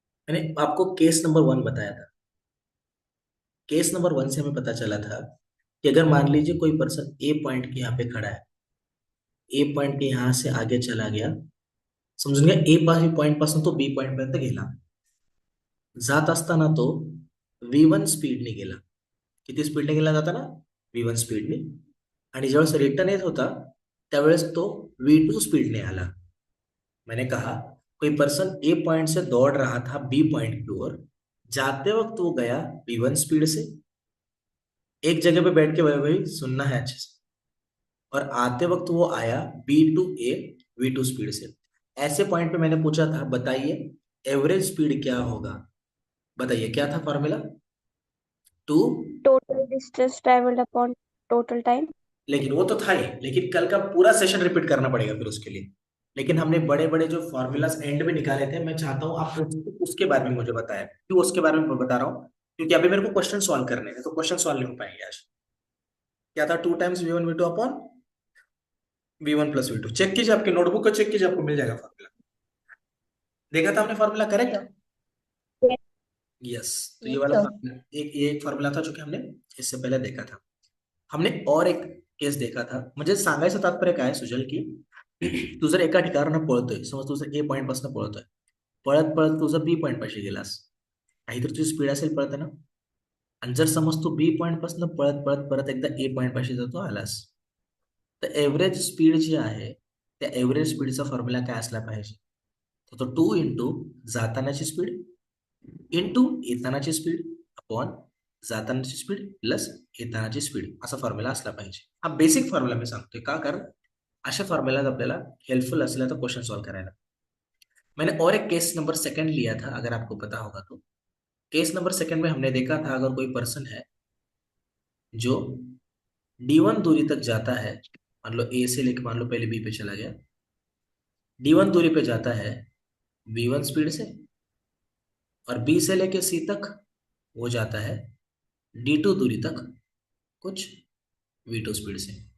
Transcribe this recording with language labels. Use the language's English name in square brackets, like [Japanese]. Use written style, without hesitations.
[Hindi] मैंने आपको case number 1 बताया था। केस नंबर 1 से हमें पता चला था कि अगर मान लीजिए कोई पर्सन ए पॉइंट के यहाँ पे खड़ा है, ए पॉइंट के यहाँ से आगे चला गया, [Marathi] समजून घ्या ए पॉइंट पासून तो बी पॉइंट पर्यंत गेला, जात असताना तो V1 स्पीडने गेला. किती स्पीडने गेला जाताना? V1 स्पीडने. आणि ज्यावेळेस रिटर्न येत होता त्यावेळेस तो V2 स्पीडने आला. [Hindi] मैंने कहा कोई पर्सन ए पॉइंट से दौड़ रहा था बी पॉइंट की ओर, जाते वक्त वो गया V1 स्पीड से. एक जगह पे बैठ के वही वही सुनना है अच्छे से. और आते वक्त वो आया B2A V2 स्पीड से. ऐसे पॉइंट पे मैंने पूछा था बताइए एवरेज स्पीड क्या होगा. बताइए क्या था formula? To. Total distance travelled upon total time. लेकिन वो तो था ही, लेकिन कल का पूरा सेशन रिपीट करना पड़ेगा फिर उसके लिए. लेकिन हमने बड़े बड़े जो फॉर्मूलाज एंड में निकाले थे, मैं चाहता हूँ आप उसके बारे में मुझे बताएं. क्यों उसके बारे में बता रहा हूँ? क्योंकि अभी मेरे को क्वेश्चन सॉल्व करने हैं, तो क्वेश्चन सॉल्व नहीं हो पाएंगे आज. क्या था? 2 times V1 V2 upon V1 plus V2. Check कीजिए, आपके नोटबुक को चेक कीजिए, आपको मिल जाएगा फॉर्मूला. देखा था आपने फॉर्मूला करेक्ट? यस. तो ये [English] yes [Hindi] वाला सर। फॉर्मूला एक फॉर्मूला था जो कि हमने इससे पहले देखा था. हमने और एक केस देखा था. [Marathi] म्हणजे सांगायचं तात्पर्य काय आहे, सुजल, की तू जर एका ठिकाणावर पळतोय, समज तू जर ए पॉइंट पासून पळतोय, पळत पळत तू जर बी पॉइंट पाशी गेलास, काहीतरी तुझी स्पीड असेल पळताना. आणि जर समज तू बी पॉइंट पासून पळत पळत परत एकदा ए पॉइंट पाशी जर तू आलास, तर एव्हरेज स्पीड जी आहे त्या एव्हरेज स्पीडचा फॉर्म्युला काय असला पाहिजे? तर तो 2 जातानाची speed into येतानाची speed upon जातानाची speed plus येतानाची speed असा फॉर्म्युला असला पाहिजे. हा बेसिक फॉर्म्युला मी सांगतोय का, कारण अशा फॉर्म्युला आपल्याला हेल्पफुल असल्या तर क्वेश्चन सॉल्व करायला. [Hindi] मैंने और एक केस नंबर सेकंड लिया था, अगर आपको पता होगा तो. केस नंबर सेकंड में हमने देखा था अगर कोई पर्सन है जो D1 दूरी तक जाता है, मान लो ए से लेकर मान लो पहले बी पे चला गया, D1 दूरी पे जाता है V1 स्पीड से, और बी से लेके सी तक वो जाता है D2 दूरी तक कुछ V2 स्पीड से.